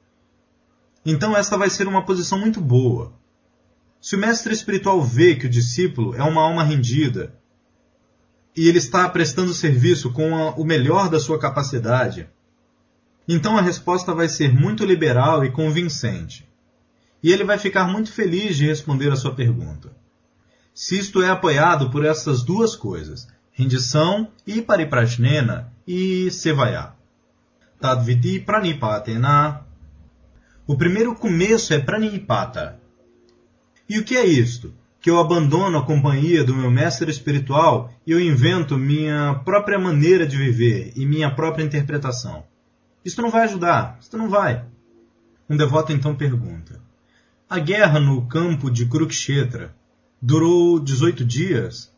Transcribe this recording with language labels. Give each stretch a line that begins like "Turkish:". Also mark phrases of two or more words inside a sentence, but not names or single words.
Portuguese: Então esta vai ser uma posição muito boa. Se o mestre espiritual vê que o discípulo é uma alma rendida e ele está prestando serviço com o melhor da sua capacidade, então a resposta vai ser muito liberal e convincente. E ele vai ficar muito feliz de responder a sua pergunta. Se isto é apoiado por essas duas coisas, rendição e pariprajnena e sevaya.
Sanskrit: तद्विद्धि प्रणिपातेन.
Portuguese: O primeiro começo é pranipata. E o que é isto? Que eu abandono a companhia do meu mestre espiritual e eu invento minha própria maneira de viver e minha própria interpretação. Isto não vai ajudar, isto não vai. Um devoto então pergunta: a guerra no campo de Kurukshetra durou 18 dias?